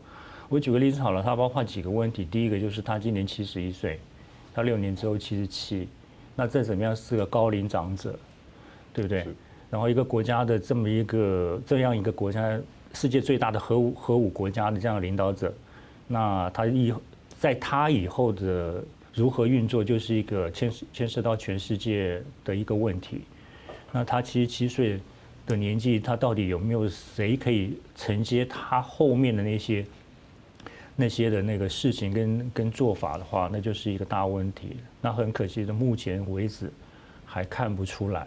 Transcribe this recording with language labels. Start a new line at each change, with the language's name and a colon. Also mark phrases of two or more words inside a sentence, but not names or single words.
Chinese: 我舉個例子好了，他包括幾個問題。第一個就是他今年71歲，他6年之後77，那再怎麼樣是個高齡長者，對不對？然後一個國家的這樣一個國家，世界最大的核武國家的這樣的領導者，那在他以後的如何運作，就是一個牽涉到全世界的一個問題。那他77歲的年紀，他到底有沒有誰可以承接他後面的那些的那個事情跟做法的話，那就是一個大問題。那很可惜的，目前為止還看不出來。